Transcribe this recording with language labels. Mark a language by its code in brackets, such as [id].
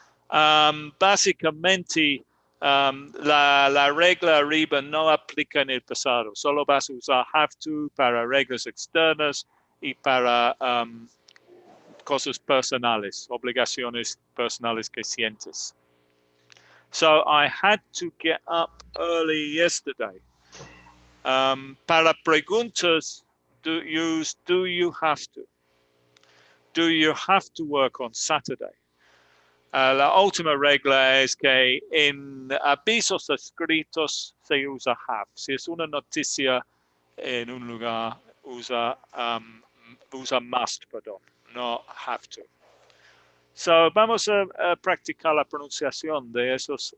[es] Básicamente, la regla arriba no aplica en el pasado. Solo vas a usar have to para reglas externas y para cosas personales, obligaciones personales que sientes. [en] So I had to get up early yesterday. [es] Para preguntas, [en] do you have to? Do you have to work on Saturday? [es] La última regla es que en avisos escritos se usa have. Si es una noticia en un lugar, usa must, perdón, no have to. So, vamos a practicar la pronunciación de esos.